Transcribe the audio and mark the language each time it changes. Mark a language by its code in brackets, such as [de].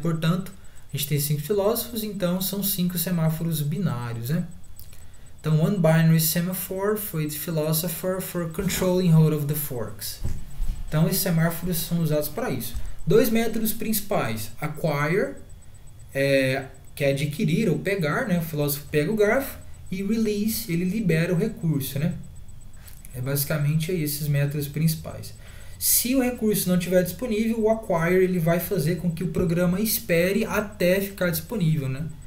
[pt] Portanto, a gente tem 5 filósofos, então são 5 semáforos binários, né. [en] Então, one binary semaphore for each philosopher for controlling all of the forks. [pt] Então, esses semáforos são usados para isso. 2 métodos principais: acquire, que é adquirir ou pegar, né? O filósofo pega o garfo, e release, ele libera o recurso, né? É basicamente aí esses métodos principais. Se o recurso não estiver disponível, o acquire ele vai fazer com que o programa espere até ficar disponível, né?